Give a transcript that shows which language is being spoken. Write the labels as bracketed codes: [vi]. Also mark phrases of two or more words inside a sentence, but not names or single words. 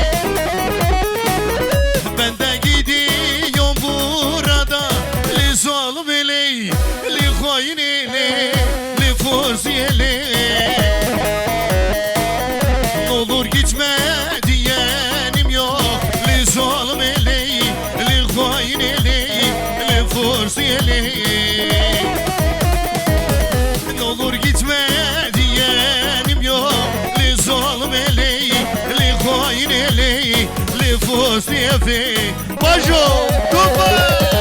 [tr] Ben de gidiyorum burada [ku] li zalim eley li hain eley li fırs eley [tr] N'olur gitme diyenim yok [ku] li zalim eley li hain eley li fırs eley [tr] N'olur gitme diyenim yok [ku] li zalim eley li hain eley li fırs eley Bajo Dubai